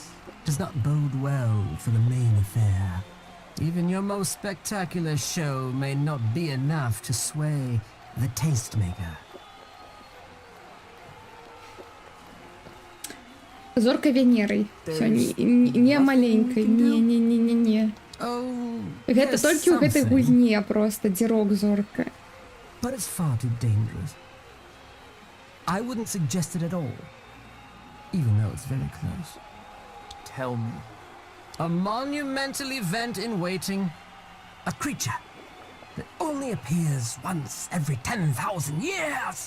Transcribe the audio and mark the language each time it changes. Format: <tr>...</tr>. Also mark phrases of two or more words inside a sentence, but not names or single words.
<en>Does not bode well for the main affair. Even your most spectacular show may not be enough to sway the Tastemaker.</en> <be>Зорка Венерой.</be> <ru>Всё, не маленькой. Не.</ru> <be>Гэта толькі ў гэтай гульне просто, дзе рок-зорка.</be> <en>But it's far too dangerous. I wouldn't suggest it at all, even though it's very close. Tell me. A monumental event in waiting. A creature that only appears once every 10,000 years.</en>